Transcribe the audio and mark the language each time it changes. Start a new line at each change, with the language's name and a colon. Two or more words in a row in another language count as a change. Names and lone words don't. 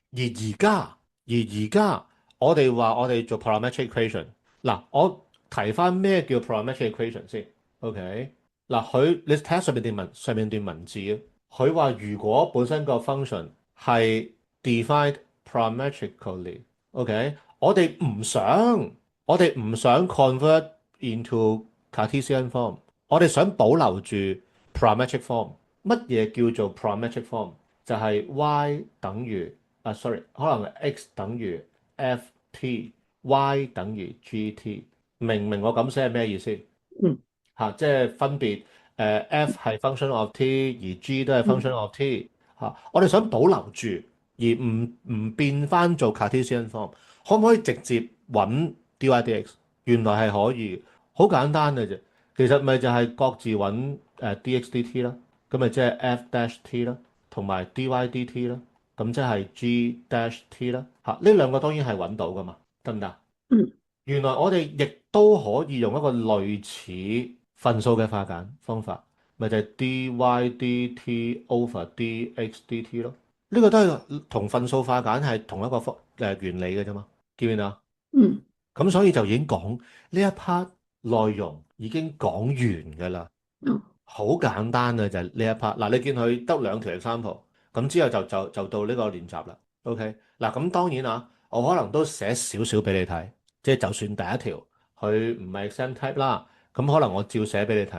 Cantonese: 而而家我哋話我哋做
English: parametric equation，
Cantonese: 嗱我提翻咩叫
English: parametric equation
Cantonese: 先？OK，嗱你睇下上面段文字啊，佢話如果本身個 function 係
English: defined parametrically，
Cantonese: OK，我哋唔想
English: convert into Cartesian form，
Cantonese: 我哋想保留住
English: parametric form。
Cantonese: 乜嘢叫做
English: parametric form？
Cantonese: 就係 y 等於sorry，可能係 x 等於 ft，y 等於 gt。明我咁寫係咩意思？嗯即係分別F 係
English: function of t，
Cantonese: 而 G 都係嗯
English: function of t
Cantonese: 我哋想保留住，而唔變翻做
English: Cartesian form，
Cantonese: 可唔可以直接揾 dy/dx？原來係可以，好簡單嘅啫。其實咪就係各自揾dx/dt 啦，咁咪即係 f-t 啦，同埋 dy/dt 啦，咁即係 g-t 啦。呢兩個當然係揾到噶嘛，得唔得？嗯原來我哋亦都可以用一個類似分數嘅化簡方法，咪就係
English: dy/dt over dx/dt
Cantonese: 咯。呢個都係同分數化簡係同一個原理嘅啫嘛，見唔見啊？嗯咁所以就已經講呢一 part 內容已經講完㗎啦。哦好簡單嘅就係呢一 part。嗱，你見佢得兩條 example，咁之後就到呢個練習啦。OK，嗱咁當然啊，我可能都寫少少俾你睇，即係就算第一條佢唔係
English: exam type
Cantonese: 啦，咁可能我照寫俾你睇。